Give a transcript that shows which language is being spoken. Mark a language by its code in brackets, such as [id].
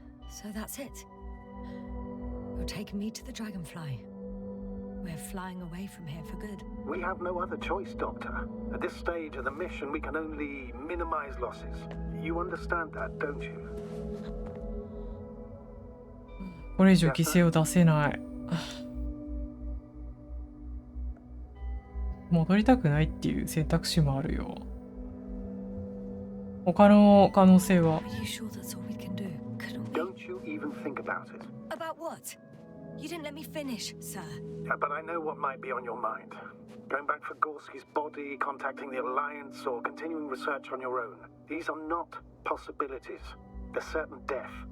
[en] So that's it. You're taking me to the Dragonfly. We're flying away from here for good. We have no other choice, Doctor. At this stage of the mission, we can only minimize losses. You understand that, don't you? [ja] これ以上犠牲を出せない。戻りたくないっていう選択肢もあるよ。他の可能性は [en] Are you sure that's all we can do? Couldn't we? Don't you even think about it. About what? You didn't let me finish, sir. But I know what might be on your mind. Going back for Gorski's body, contacting the Alliance, or continuing research on your own. These are not possibilities. They're certain death.